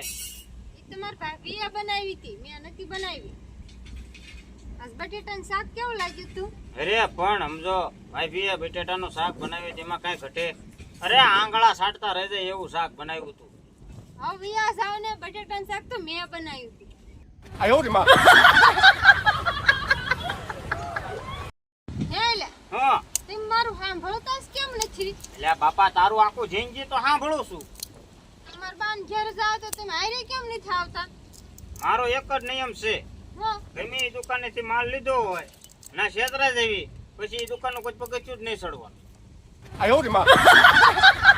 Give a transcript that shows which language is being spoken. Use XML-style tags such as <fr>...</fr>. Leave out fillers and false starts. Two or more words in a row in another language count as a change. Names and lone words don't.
<gu>ઈ તમારા ભાભીએ બનાવી હતી, મેં નથી બનાવી. આજ બટેટાનું શાક કેવું લાગ્યું તું? અરે પણ સમજો ભાભીએ બટેટાનું શાક બનાવ્યું તેમાં કાંઈ ઘટે. અરે આંગળા સાટતા રહી જાય એવું શાક બનાવ્યું હતું. હવે વિયા જાવ ને, બટેટાનું શાક તો મેં બનાવ્યું હતું.</gu> <zh>哎呦我的妈！</zh> <gu>હે લે, હા તમે મારું સાંભળતા જ કેમ નથી? એટલે બાપા તારું આખું જિંદગી તો સાંભળું છું. તમારા બાન ઘેર જાવ તો તમે હારે કેમ નથી આવતા? મારો એક જ નિયમ છે, હા, ગમે એ દુકાનેથી માલ લીધો હોય ના છેતરા જેવી પછી એ દુકાનનું કોઈ પગથિયું જ નહીં ચડવાનું.</gu> <zh>哎呦我的妈！</zh>